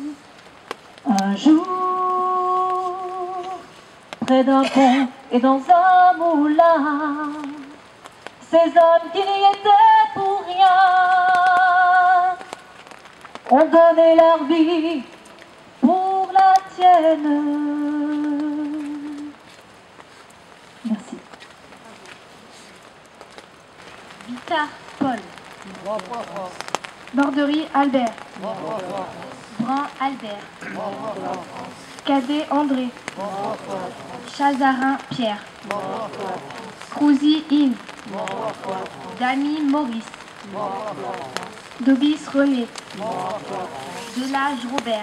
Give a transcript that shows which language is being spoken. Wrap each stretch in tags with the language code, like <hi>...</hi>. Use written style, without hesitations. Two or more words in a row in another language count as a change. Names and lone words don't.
<fr>Un jour, près d'un pont et dans un moulin, ces hommes qui n'y étaient pour rien ont donné leur vie pour la tienne. Merci. Guitare, Paul. Borderie, Albert. Brun, Albert. Cadet, André. Chazarin, Pierre. Crouzy, Yves. Damy, Maurice. Dobis, René. Delage, Robert.</fr>